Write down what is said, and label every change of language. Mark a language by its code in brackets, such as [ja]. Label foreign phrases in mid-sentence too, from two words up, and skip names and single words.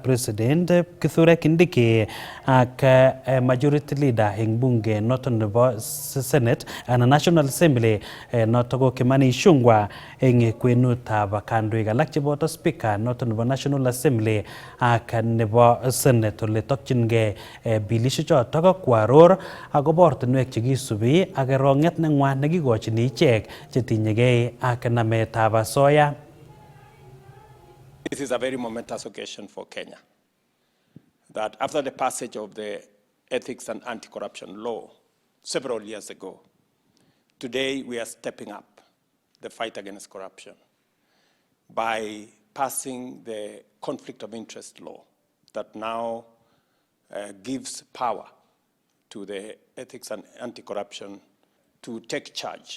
[kln] President Kithure Kindiki ak [en] Majority Leader [kln] eng bunge noton nebo [en] Senate and National Assembly [kln] noto ko Kimani Ichung'wah eng kwenutab kandoik alak cheboto Speaker noto nebo [en] National Assembly [kln] ak nebo Senate ole tokchingei bilishek choto koaror akobo ortinwek chekisubi ak kerong'et neng'wa nekikochini ichek chetinyegei ak nametab asoya. [en] This is a very momentous occasion for Kenya, that after the passage of the Ethics and Anti-Corruption Law several years ago, today we are stepping up the fight against corruption by passing the Conflict of Interest Law that now gives power to the Ethics and Anti-Corruption to take charge